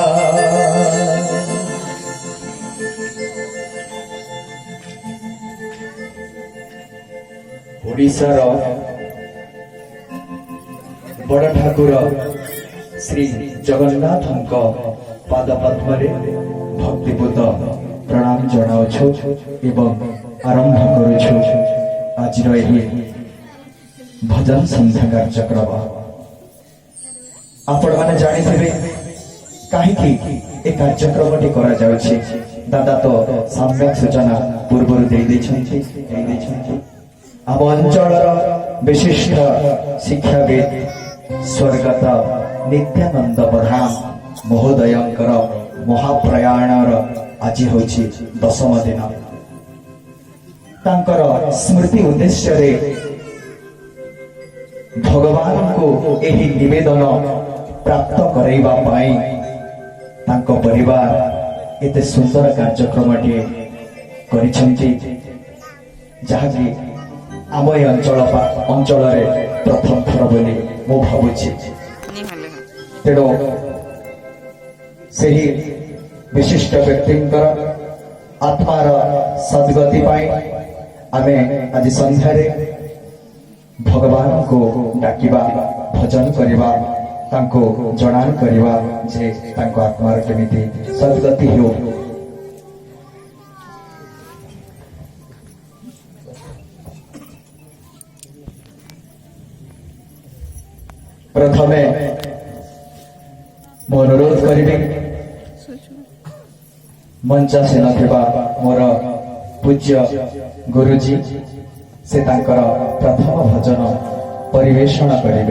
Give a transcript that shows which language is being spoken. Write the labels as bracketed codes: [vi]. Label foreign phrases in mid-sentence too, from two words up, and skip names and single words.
[or] ଓଡ଼ିଶାର ବଡ଼ ଠାକୁର ଶ୍ରୀ ଜଗନ୍ନାଥ ପାଦ ପଦ୍ମେ ଭକ୍ତିପୂତ ପ୍ରଣାମ ଜଣାଉଛୁ ଏବଂ ଆରମ୍ଭ କରୁଛୁ ଆଜି ଭଜନ ସନ୍ଧ୍ୟା କାର୍ଯ୍ୟକ୍ରମ। ଆପଣ ମାନେ ଜାଣିଥିବେ କାହିଁକି ଏ କାର୍ଯ୍ୟକ୍ରମଟି କରା ଯାଉଛି। ଦାଦା ତ ସମ୍ୟକ ସୂଚନା ପୂର୍ବ ଦେ ଦେଇଛନ୍ତି। ଆମ ଅଞ୍ଚଳର ବିଶିଷ୍ଟ ଶିକ୍ଷାବିତ ସ୍ୱର୍ଗତ ନିତ୍ୟାନନ୍ଦ ପ୍ରଧାନ ମହୋଦୟଙ୍କର ମହାପ୍ରୟାଣର ଆଜି ହେଉଛି 10ମ ଦିନ। ତାଙ୍କର ସ୍ମୃତି ଉଦ୍ଦେଶ୍ୟ ରେ ଭଗବାନ କୁ ଏହି ନିବେଦନ ପ୍ରାପ୍ତ କରେଇବା ପାଇଁ ତାଙ୍କ ପରିବାର ଏତେ ସୁନ୍ଦର କାର୍ଯ୍ୟକ୍ରମ କରିଛନ୍ତି ଯାହାକି ଆମ ଅଞ୍ଚଳ ରେ ପ୍ରଥମ ଥର ବୋଲି ମୁଁ ଭାବୁଛି। ତେଣୁ ସେହି ବିଶିଷ୍ଟ ବ୍ୟକ୍ତିଙ୍କର ଆତ୍ମାର ସଦ୍ଗତି ପାଇଁ ଆମେ ଆଜି ସନ୍ଧ୍ୟାରେ ଭଗବାନ କୁ ଡାକିବା ଭଜନ କରିବା ତାଙ୍କୁ ଜଣାଣ କରିବା ଯେ ତାଙ୍କ ଆତ୍ମାର କେମିତି ସଦ୍ଗତି ହେଉ। ପ୍ରଥମେ ମୁଁ ଅନୁରୋଧ କରିବି ମଞ୍ଚାସୀନ ଥିବା ମୋର ପୂଜ୍ୟ ଗୁରୁଜୀ ସେ ତାଙ୍କର ପ୍ରଥମ ଭଜନ ପରିବେଷଣ କରିବେ।